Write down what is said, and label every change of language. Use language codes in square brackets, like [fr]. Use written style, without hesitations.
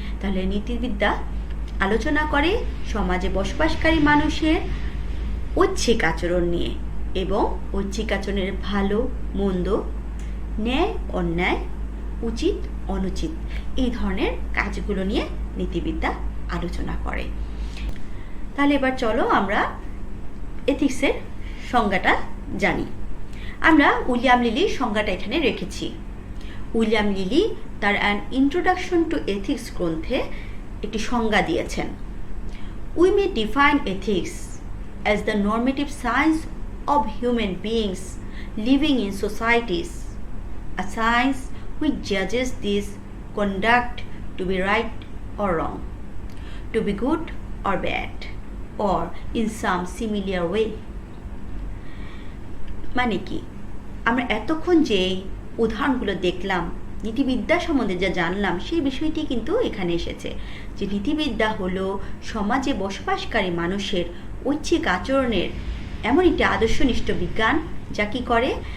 [bn] তাহলে নীতিবিদ্যা আলোচনা করে সমাজে বসবাসকারী মানুষের ঐচ্ছিক আচরণ নিয়ে, এবং ঐচ্ছিক আচরণের ভালো মন্দ, ন্যায় অন্যায়, উচিত অনুচিত, এই ধরনের কাজগুলো নিয়ে নীতিবিদ্যা আলোচনা করে। তাহলে এবার চলো আমরা এথিক্সের সংজ্ঞাটা জানি। আমরা উইলিয়াম লিলির সংজ্ঞাটা এখানে রেখেছি। উইলিয়াম লিলি তার অ্যান ইন্ট্রোডাকশন টু এথিক্স গ্রন্থে একটি সংজ্ঞা দিয়েছেন। [en] We may define ethics as the normative science of human beings living in societies, a science which judges this conduct to be right or wrong, to be good or bad, or in some similar way. [bn] মানে কি? আমরা এতক্ষণ যে উদাহরণগুলো দেখলাম, নীতিবিদ্যা সম্বন্ধে যা জানলাম, সেই বিষয়টি কিন্তু এখানে এসেছে, যে নীতিবিদ্যা হলো সমাজে বসবাসকারী মানুষের ঐচ্ছিক আচরণের এমন একটি আদর্শনিষ্ঠ বিজ্ঞান, যা কি করে?